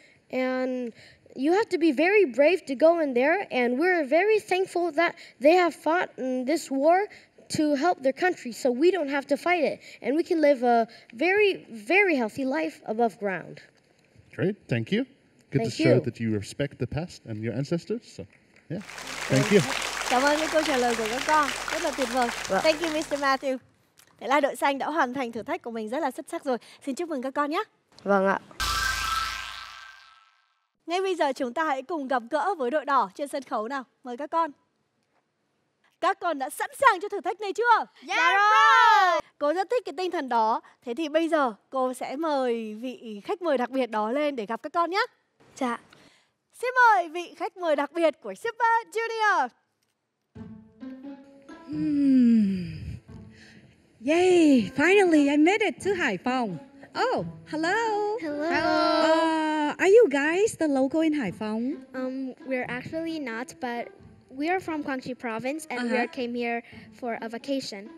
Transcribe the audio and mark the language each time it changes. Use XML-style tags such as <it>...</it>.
<en>And you have to be very brave to go in there, and we're very thankful that they have fought in this war to help their country, so we don't have to fight it, and we can live a very, very healthy life above ground. Great, thank you. Good to show that you respect the past and your ancestors. So, yeah, thank you.</en> <vi>Cảm ơn những câu trả lời của các con, rất là tuyệt vời.</vi> <en>Thank you, Mr. Matthew.</en> <vi>Thế là đội xanh đã hoàn thành thử thách của mình rất là xuất sắc rồi. Xin chúc mừng các con nhé. Vâng ạ. Ngay bây giờ chúng ta hãy cùng gặp gỡ với đội đỏ trên sân khấu nào. Mời các con. Các con đã sẵn sàng cho thử thách này chưa? Dạ rồi. Cô rất thích cái tinh thần đó. Thế thì bây giờ cô sẽ mời vị khách mời đặc biệt đó lên để gặp các con nhé. Dạ. Xin mời vị khách mời đặc biệt của Super Junior. Yay!</vi> <en>Finally, I made it to Hải Phòng. Oh, hello. Hello. Are you guys the local in Hải Phòng? We're actually not, but we are from Quang Tri province, and we came here for a vacation.</en>